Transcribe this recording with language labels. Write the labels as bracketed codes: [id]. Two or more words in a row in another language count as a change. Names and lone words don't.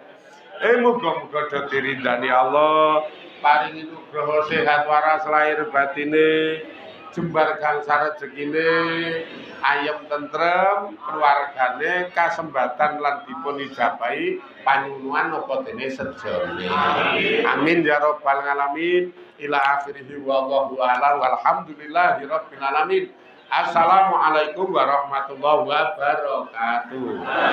[jv] Muga-muga do dirindani Allah, paringi nugraha sehat waras lahir batine, jembar gangsal rezekine, ayem tentrem, keluargane kasembatan lan dipun ijabahi panyuwunan napa dene sejane. [ar] آمين يا رب العالمين. إلى آخره والله أعلم والحمد لله رب العالمين. السلام عليكم ورحمة الله وبركاته.